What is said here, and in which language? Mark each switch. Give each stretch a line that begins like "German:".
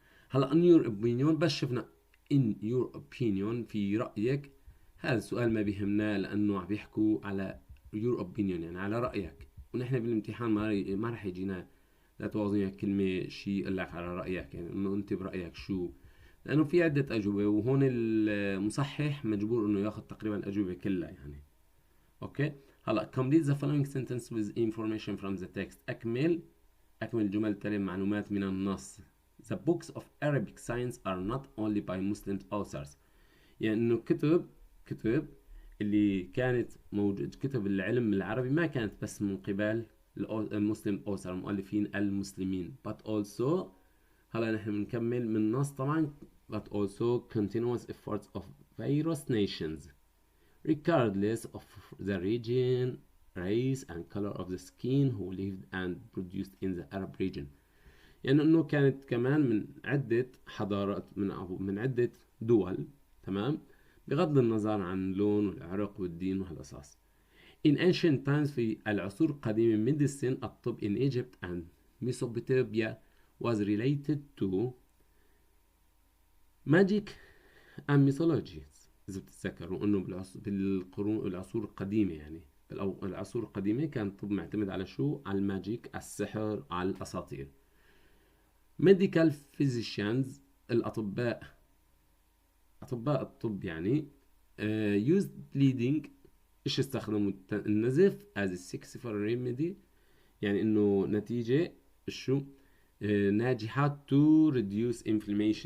Arabic: هلا
English: in your opinion،
Arabic: بس شفنا in your opinion في رأيك، هذا السؤال ما بيهمنا لأنه عم بيحكوا على your opinion يعني على رأيك، ونحن بالامتحان ما رح يجينا لا توازن كلمة شيء يقول لك على رأيك، يعني انه انت برأيك شو، لأنه في عدة أجوبة وهون المصحح مجبور انه ياخذ تقريبا الأجوبة كلها يعني. اوكي. هلا
English: complete the following sentence with information from the text.
Arabic: أكمل الجمل التالية معلومات من النص.
English: The books of Arabic science are not only by Muslim authors.
Arabic: يعني انه كتب اللي كانت موجود، كتب العلم العربي ما كانت بس من قبل المسلم
English: author
Arabic: المؤلفين المسلمين
English: but also،
Arabic: هلا نحن بنكمل من نص طبعا
English: but also continuous efforts of various nations regardless of the region, race and color of the skin who lived and produced in the Arab region.
Arabic: يعني انه كانت كمان من عدة حضارات، من عدة دول، تمام؟ بغض النظر عن اللون والعرق والدين وهالقصص.
English: In ancient times
Arabic: في العصور القديمة
English: medicine الطب in Egypt and Mesopotamia was related to magic and mythology.
Arabic: إذا بتتذكروا إنه بالعصور القديمة، يعني العصور القديمة كان الطب معتمد على شو؟ على الماجيك، السحر، على الأساطير.
English: medical physicians
Arabic: الأطباء الطب يعني
English: used bleeding،
Arabic: إيش استخدموا؟ النزف
English: as a successful remedy،
Arabic: يعني إنه نتيجة شو ناجحة
English: to reduce inflammation.